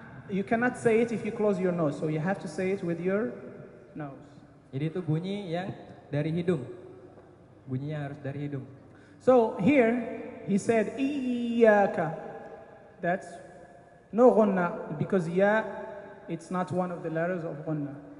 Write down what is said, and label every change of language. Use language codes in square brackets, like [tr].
[en] You cannot say it if you close your nose, so you have to say it with your nose. [id] Jadi itu bunyi yang dari hidung. Bunyinya harus dari hidung. [en] So here he said إياك. That's no غنة because ya it's not one of the letters of غنة.